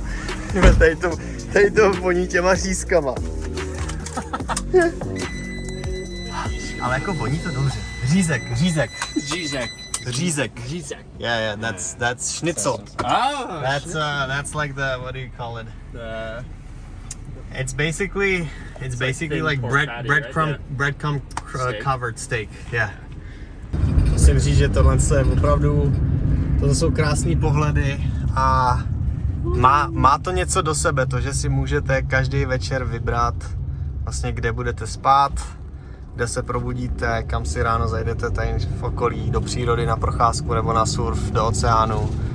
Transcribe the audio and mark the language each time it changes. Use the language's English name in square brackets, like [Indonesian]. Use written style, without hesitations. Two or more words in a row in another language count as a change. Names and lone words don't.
[Czech] Tady to voní těma řízkama. Ale jako voní to dobře. Řízek. [English] Yeah, that's schnitzel. Oh, that's like the, what do you call it? It's basically like breadcrumb covered steak. Yeah. [Czech] Musím říct, že tohle je opravdu, to jsou krásné pohledy a má to něco do sebe, to, že si můžete každý večer vybrat vlastně, kde budete spát, kde se probudíte, kam si ráno zajdete tady v okolí, do přírody na procházku nebo na surf, do oceánu.